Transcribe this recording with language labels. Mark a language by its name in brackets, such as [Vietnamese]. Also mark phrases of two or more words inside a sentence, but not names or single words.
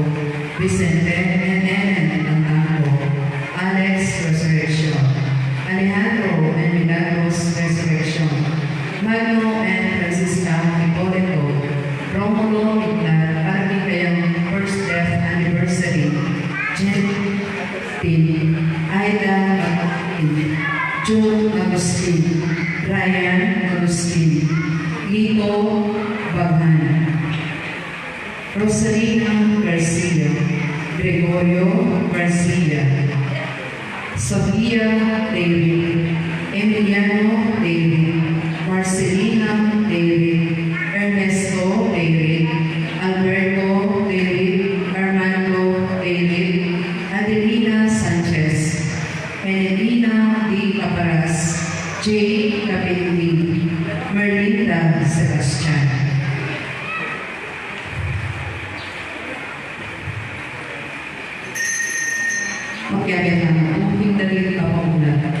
[Filipino] Vicente and Ellen Antango, Alex Resurrection, Alejandro and Milagros Resurrection, Magno and Francisca Hipólito, Romulo Mitlar, para kayang [English] first death anniversary, [Filipino] Jen Tin, Aida Agustin, June Agustin, Ryan Agustin, Lito Baghan, Rosalina Garcia, Gregorio Garcia, Sofia David, Emiliano David, Marcelina David, Ernesto David, Alberto David, Armando David, Adelina Sanchez, Enelina D. Caparas, J. Capindi, Merlinda Sebastian. Magkabit naman, kung hindi ka pa muna.